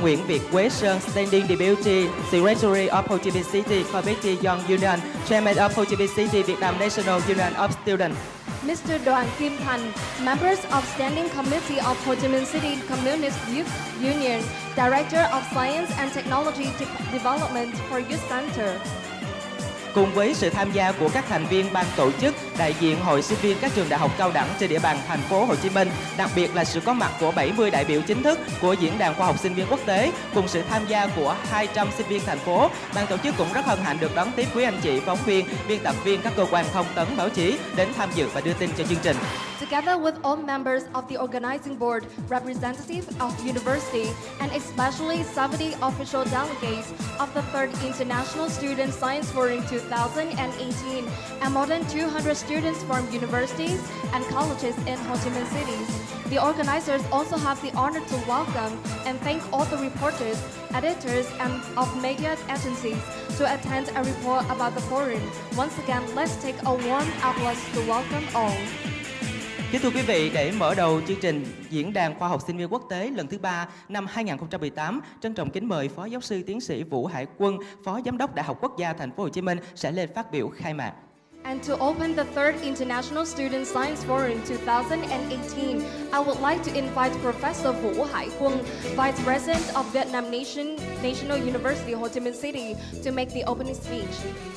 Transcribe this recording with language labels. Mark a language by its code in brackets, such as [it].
[en] Nguyễn Việt Quế Sơn, Standing Deputy Secretary of Ho Chi Minh City Committee Young Union, Chairman of Ho Chi Minh City Vietnam National Union of Students. Mr. Đoàn Kim Thành, Members of Standing Committee of Ho Chi Minh City Communist Youth Union, Director of Science and Technology Development for Youth Center. [vi] Cùng với sự tham gia của các thành viên ban tổ chức, đại diện hội sinh viên các trường đại học cao đẳng trên địa bàn thành phố Hồ Chí Minh, đặc biệt là sự có mặt của 70 đại biểu chính thức của Diễn đàn Khoa học Sinh viên Quốc tế, cùng sự tham gia của 200 sinh viên thành phố, ban tổ chức cũng rất hân hạnh được đón tiếp quý anh chị phóng viên, biên tập viên các cơ quan thông tấn báo chí đến tham dự và đưa tin cho chương trình. [en] Together with all members of the organizing board, representatives of university, and especially 70 official delegates of the third International Student Science Forum 2018, and more than 200 students from universities and colleges in Ho Chi Minh cities, the organizers also have the honor to welcome and thank all the reporters, editors, and of media agencies to attend a report about the forum. Once again, let's take a warm applause to welcome all. [vi] Kính thưa quý vị, để mở đầu chương trình Diễn đàn Khoa học Sinh viên Quốc tế lần thứ 3 năm 2018, trân trọng kính mời Phó Giáo sư Tiến sĩ Vũ Hải Quân, Phó Giám đốc Đại học Quốc gia Thành phố Hồ Chí Minh sẽ lên phát biểu khai mạc. [en] And to open the third International Student Science Forum 2018, I would like to invite Professor Vũ Hải Quân, Vice President of Vietnam National University, Ho Chi Minh City, to make the opening speech.